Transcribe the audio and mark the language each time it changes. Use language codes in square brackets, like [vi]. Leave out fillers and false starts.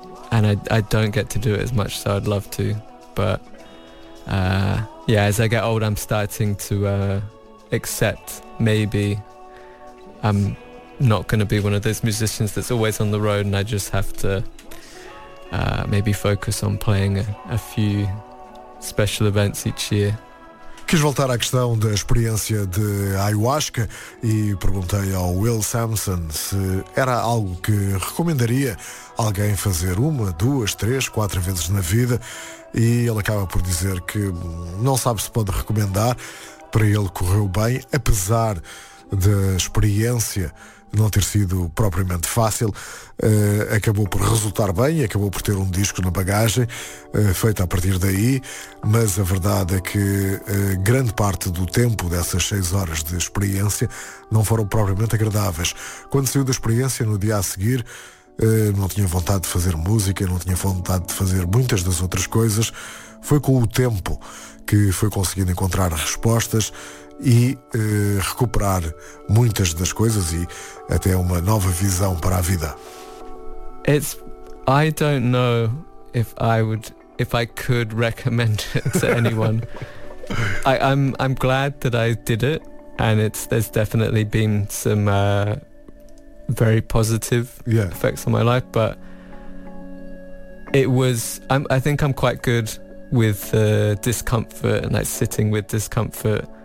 [en] And I don't get to do it as much, so I'd love to. But as I get old, I'm starting to accept maybe I'm not going to be one of those musicians that's always on the road, and I just have to maybe focus on playing a few special events each year. [pt] Quis voltar à questão da experiência de ayahuasca e perguntei ao Will Sampson se era algo que recomendaria alguém fazer uma, duas, três, quatro vezes na vida, e ele acaba por dizer que não sabe se pode recomendar. Para ele, correu bem, apesar da experiência não ter sido propriamente fácil. Acabou por resultar bem, acabou por ter um disco na bagagem, feito a partir daí, mas a verdade é que grande parte do tempo dessas 6 horas de experiência não foram propriamente agradáveis. Quando saiu da experiência, no dia a seguir, não tinha vontade de fazer música, não tinha vontade de fazer muitas das outras coisas. Foi com o tempo que foi conseguindo encontrar respostas e recuperar muitas das coisas e até uma nova visão para a vida. [en] It's, I don't know if I would, if I could recommend it to anyone. I'm glad that I did it, and there's definitely been some very positive effects on my life, but I think I'm quite good with discomfort and like sitting with discomfort.